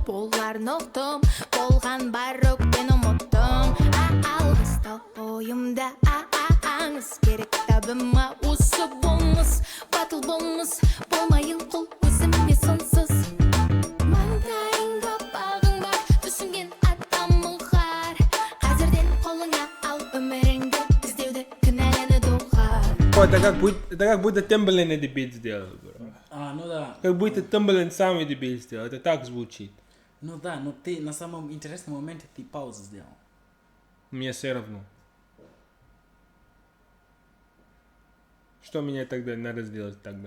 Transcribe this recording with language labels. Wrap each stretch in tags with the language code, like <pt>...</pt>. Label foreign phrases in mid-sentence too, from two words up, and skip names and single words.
<kk>боларын ұқтым болған бар өкпені ұмыттым алғыстау бойымда аңыз керек табыма осы болмыс батыл болмыс болмайын құл өзіме сынсыз маңдайыңда бағың бар түсінген адам ұғар қазірден қолыңа ал өміріңді іздеуді кінәләні доғар.</kk> <ru>Это как будто Timbaland эти бит сделал, бро. Ну да. Как будто Timbaland сам эти бит сделал. Это так звучит. Ну да, но ты на самом интересном моменте ты паузу сделал. Мне все равно. Что мне тогда надо сделать тогда?</ru>